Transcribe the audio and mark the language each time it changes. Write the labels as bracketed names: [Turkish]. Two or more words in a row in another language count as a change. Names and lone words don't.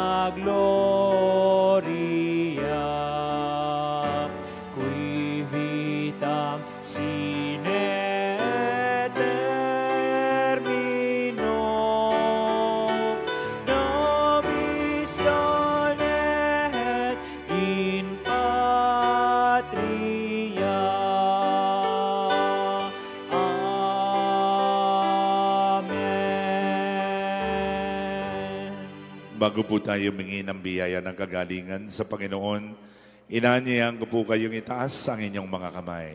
[Latin] gloria, qui vitam sine termino, nobis donet in patria. Amen. [Filipino] Bago po tayo humingi ng biyaya ng kagalingan sa Panginoon, inaanyayahan ko po kayong itaas ang inyong mga kamay.